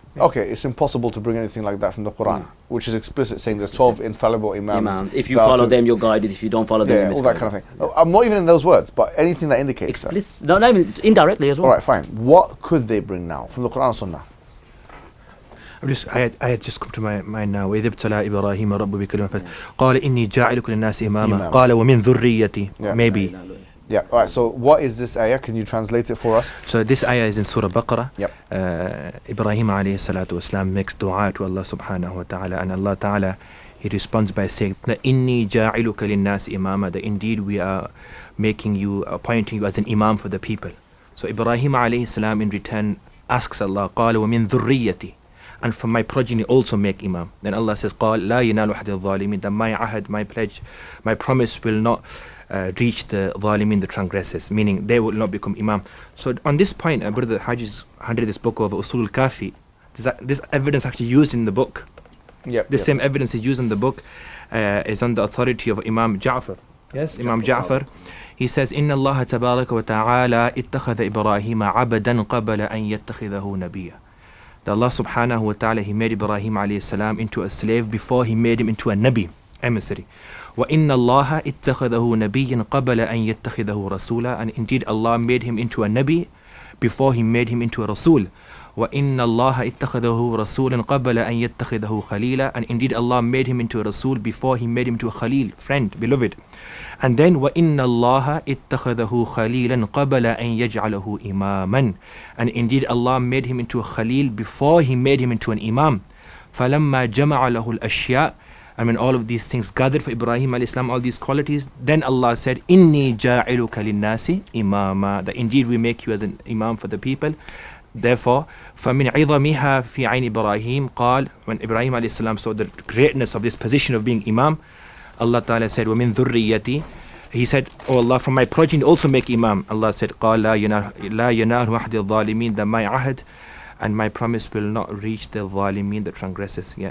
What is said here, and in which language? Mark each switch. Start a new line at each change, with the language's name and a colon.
English: Okay, it's impossible to bring anything like that from the Quran, which is explicit, saying there's 12 infallible Imams. If you follow them, you're guided. If you don't follow them, you're misguided. All that kind of thing. I'm not even in those words, but anything that indicates explicit. No, even indirectly as well. All right, fine. What could they bring now from the Quran and Sunnah? I had just come to my mind now.
Arabic: وإذ ابتلى إبراهيم ربه بكلمة قال إني جاعلك للناس إماما قال ومن ذريتي.
English: Maybe. Yeah. All right. So what is this ayah? Can you translate it for us? So this ayah is in Surah Baqarah. Yep. Ibrahim alayhi salatu wasalam makes dua to Allah subhanahu wa ta'ala, and Allah ta'ala, he responds by saying,
Arabic: إني جاعلك للناس إماما,
English: that indeed we are making you, appointing you as an imam for the people. So Ibrahim alayhi salam in return asks Allah,
Arabic: قال ومن ذريتي,
English: and from my progeny also make imam. Then Allah says,
Arabic: قال لا ينال أحد الظالمين,
English: that my ahad, my pledge, my promise will not reach the zalimin, the transgressors, meaning they will not become imam. So on this point, Brother Haji's handed this book of Usul al-Kafi. This evidence actually used in the book. Same evidence is used in the book is on the authority of Imam Ja'far. Yes, Imam Ja'far.
Arabic: He says, إن الله تبارك وتعالى اتخذ إبراهيم عبدا قبل أن يتخذه نبيا.
English: That Allah subhanahu wa ta'ala, he made Ibrahim alayhi salam into a slave before he made him into a nabi.
Arabic: emissary. وَإِنَّ اللَّهَ اتَّخَذَهُ نَبِيًّا قَبَلَ أَن يَتَّخِذَهُ رَسُولًا.
English: And indeed Allah made him into a Nabi before he made him into a Rasul.
Arabic: وَإِنَّ اللَّهَ اتَّخَذَهُ رَسُولًا قَبَلَ أَن يَتَّخِذَهُ خَلِيلًا.
English: And indeed Allah made him into a Rasul before he made him into a Khalil, friend, beloved. And then
Arabic: وَإِنَّ اللَّهَ اتَّخَذَهُ خَلِيلًا قَبَلَ أَن يَجْعَلَهُ إِمَامًا.
English: And indeed Allah made him into a Khalil before he made him into an Imam.
Arabic: فَلَمَّا جَمَعَ لَهُ الْأَشْيَاء.
English: I mean, all of these things gathered for Ibrahim alayhi salam, all these qualities. Then Allah said,
Arabic: إِنِّي جَاعِلُكَ لِلنَّاسِ إِمَامًا.
English: That indeed we make you as an Imam for the people. Therefore,
Arabic: فَمِنْ عِظَمِهَا فِي عَيْنِ إِبْرَاهِيمَ قال,
English: when Ibrahim alayhi salam saw the greatness of this position of being Imam, Allah Ta'ala said,
Arabic: وَمِنْ ذُرِّيَّتِي.
English: He said, oh Allah, from my progeny also make Imam. Allah said,
Arabic: قال لا ينال أحد الظالمين,
English: that my ahd and my promise will not reach the zalimeen, the transgressors. Yeah.